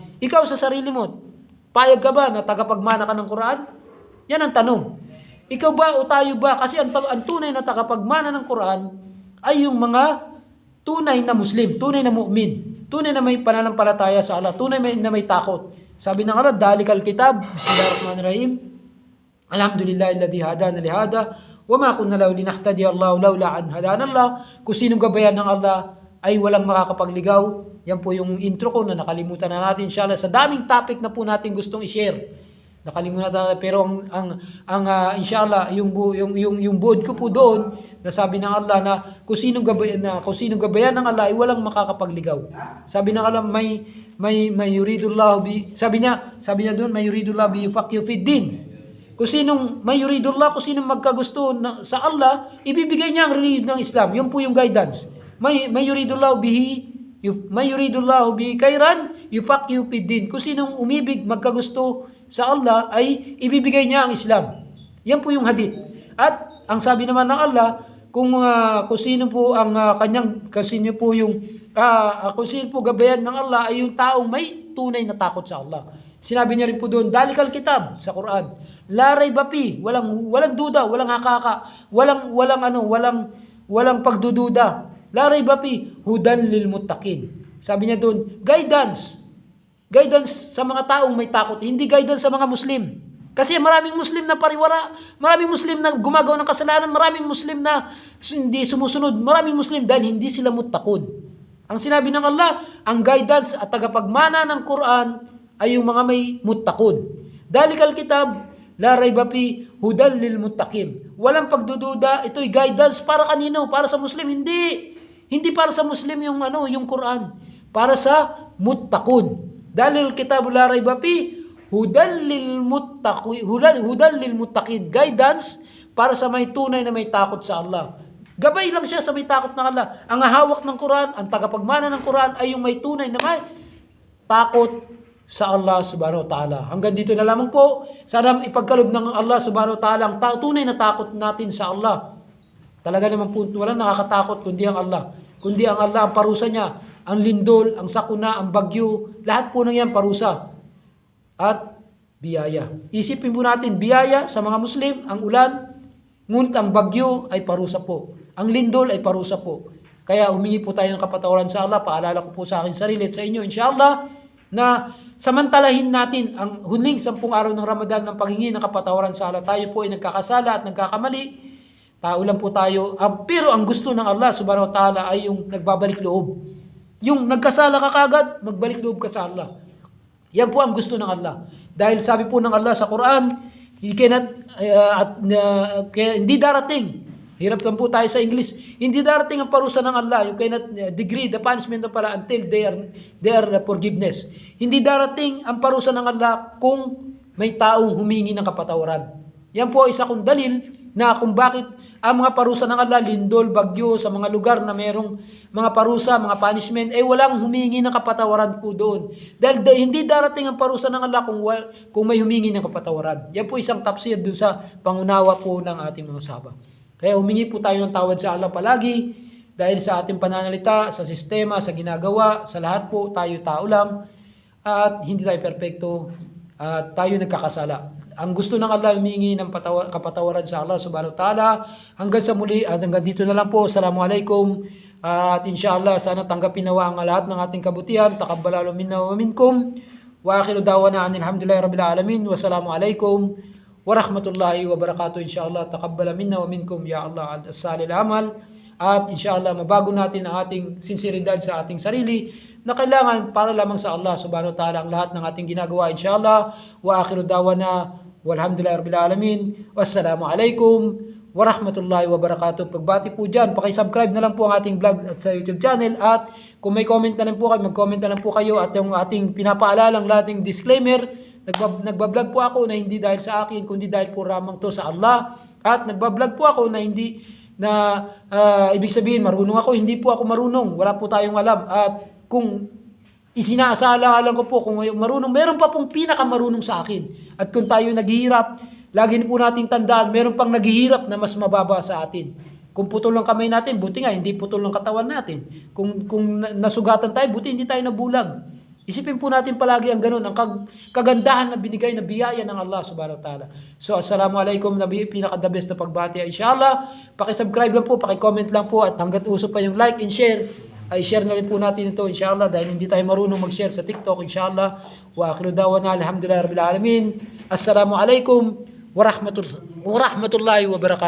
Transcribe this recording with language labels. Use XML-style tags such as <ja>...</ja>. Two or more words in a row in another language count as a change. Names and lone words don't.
<tl>Ikaw sa sarili mo, payag ka ba na tagapagmana ka ng Quran? Yan ang tanong. Ikaw ba o tayo ba? Kasi ang tunay na tagapagmana ng Quran ay yung mga tunay na Muslim, tunay na mu'min, tunay na may pananampalataya sa Allah, tunay na may takot. Sabi ng Allah,</tl> <ar>ذلك الكتاب, بسم الله الرحمن الرحيم، الحمد لله الذي هدانا لهذا، وما كنا له لنهتدي الله لولا أن هدانا الله.</ar> <tl>Kung sinong gabayan ng Allah ay walang makakapagligaw. Yan po yung intro ko na nakalimutan na natin. Inshallah, sa daming topic na po natin gustong i-share. Nakalimutan natin, pero inshallah yung buod ko po doon, nasabi ng Allah na kung sinong gabayan ng Allah ay walang makakapagligaw. Sabi ng Allah,</tl> <ar>من يرد الله به,</ar> <tl>sabi niya doon,</tl> <ar>من يرد الله به يفقهه في الدين.</ar> <tl>Kung sinong</tl> <ar>من يرد الله,</ar> <tl>kung sinong magkagusto sa Allah, ibibigay niya ang religion ng Islam. Yun po yung guidance.</tl> <ar>من يرد الله به خيرا يفقهه في الدين.</ar> <tl>Kung sinong umibig, magkagusto sa Allah ay ibibigay niya ang Islam. Yan po yung hadith. At ang sabi naman ng Allah, kung sino po ang kung sino po gabayan ng Allah ay yung taong may tunay na takot sa Allah. Sinabi niya rin po doon,</tl> <ar>ذلك الكتاب</ar> <tl>sa Quran.</tl> <ar>لا ريب فيه,</ar> <tl>walang duda, walang hakaka, walang pagdududa.</tl> <ar>لا ريب فيه، هدى للمتقين.</ar> <tl>Sabi niya doon, guidance sa mga taong may takot, hindi guidance sa mga Muslim. Kasi maraming Muslim na pariwara, maraming Muslim na gumagawa ng kasalanan, maraming Muslim na hindi sumusunod, maraming Muslim dahil hindi sila muttaqun. Ang sinabi ng Allah, ang guidance at tagapagmana ng Quran ay yung mga may muttaqun.</tl> <ar>ذلك الكتاب، لا ريب فيه هدى للمتقين.</ar> <tl>Walang pagdududa, ito'y guidance para kanino? Para sa Muslim? Hindi. Hindi para sa Muslim yung Quran. Para sa muttaqun.</tl> <ar>ذلك الكتاب لا ريب فيه هدى للمتقين.</ar> <tl>Guidance para sa may tunay na may takot sa Allah. Gabay lang siya sa may takot ng Allah. Ang hawak ng Quran, ang tagapagmana ng Quran ay yung may tunay na may takot sa Allah</tl> <ar>سبحانه وتعالى.</ar> <tl>Hanggang dito na lamang po. Sana ipagkalob ng Allah</tl> <ar>سبحانه وتعالى</ar> <tl>ang tunay na takot natin sa Allah. Talaga naman po, walang nakakatakot kundi ang Allah. Kundi ang Allah, ang parusa niya, ang lindol, ang sakuna, ang bagyo, lahat po ng yan parusa. At biyaya. Isipin po natin, biyaya sa mga Muslim, ang ulan, ngunit ang bagyo ay parusa po. Ang lindol ay parusa po. Kaya humingi po tayo ng kapatawaran sa Allah. Paalala ko po sa akin sarili at sa inyo, inshallah, na samantalahin natin ang huling 10 araw ng Ramadan ng paghingi ng kapatawaran sa Allah. Tayo po ay nagkakasala at nagkakamali. Tao lang po tayo. Pero ang gusto ng Allah</tl> <ar>سبحانه وتعالى</ar> <tl>ay yung nagbabalik loob. Yung nagkasala ka kagad, magbalik loob ka sa Allah. Yan po ang gusto ng Allah. Dahil sabi po ng Allah sa Quran, hindi darating. Hirap lang po tayo sa English. Hindi darating ang parusa ng Allah.</tl> <en>You cannot degree the punishment</en> <tl>ng pala</tl> <en>until their forgiveness.</en> <tl>Hindi darating ang parusa ng Allah kung may taong humingi ng kapatawaran. Yan po isa kong dalil na kung bakit ang mga parusa ng Allah, lindol, bagyo, sa mga lugar na merong mga parusa, mga punishment, walang humingi ng kapatawaran po doon. Dahil hindi darating ang parusa ng Allah kung may humingi ng kapatawaran. Yan po isang tafsir doon sa pangunawa po ng ating mga sahaba. Kaya humingi po tayo ng tawad sa Allah palagi dahil sa ating pananalita, sa sistema, sa ginagawa, sa lahat po tayo tao lang at hindi tayo perpekto at tayo nagkakasala. Ang gusto ng Allah humingi ng kapatawaran sa Allah</tl> <ar>سبحانه وتعالى.</ar> <tl>Hanggang sa muli at hanggang dito na lang po.</tl> <ar>Assalamualaikum.</ar> <tl>At inshallah sana tanggapin nawa ang lahat ng ating kabutihan.</tl> <ar>تقبل منا ومنكم. وآخر دعوانا الحمد لله رب العالمين. والسلام عليكم ورحمة الله وبركاته. إن شاء الله تقبل منا ومنكم يا الله الصالح العمل.</ar> <tl>At inshallah mabago natin ang ating sinseridad sa ating sarili na kailangan para lamang sa Allah</tl> <ar>سبحانه وتعالى</ar> <tl>ang lahat ng ating ginagawa inshallah.</tl> <ar>وآخر دعوانا والحمد لله رب العالمين. والسلام عليكم ورحمة الله وبركاته.</ar> <tl>Pagbati po dyan, pakisubscribe na lang po ang ating vlog at sa YouTube channel. At kung may comment na lang po kayo, mag-comment na lang po kayo. At yung ating pinapaalalang lating disclaimer, nagbablog po ako na hindi dahil sa akin, kundi dahil po ramang to sa Allah. At nagbablog po ako na hindi na ibig sabihin marunong ako, hindi po ako marunong. Wala po tayong alam. At kung isinaasalang ko po kung marunong, meron pa pong pinakamarunong sa akin. At kung tayo naghihirap, lagi po natin tandaan, meron pang naghihirap na mas mababa sa atin. Kung putol ng kamay natin, buti nga, hindi putol ng katawan natin. Kung nasugatan tayo, buti hindi tayo nabulag. Isipin po natin palagi ang ganun, ang kagandahan na binigay na biyaya ng Allah</tl> <ar>سبحانه وتعالى.</ar> <tl>So, assalamualaikum, pinaka-</tl> <en>the best</en> <tl>na pagbati. Inshallah, pakisubscribe lang po, pakicomment lang po, at hanggat uso pa yung</tl> <en>like and share,</en> <tl>ay share na rin po natin ito inshallah dahil hindi tayo marunong mag-share sa TikTok inshallah.</tl> <ar>وآخر دعوانا الحمد لله رب العالمين. السلام عليكم ورحمة الله وبركاته.</ar>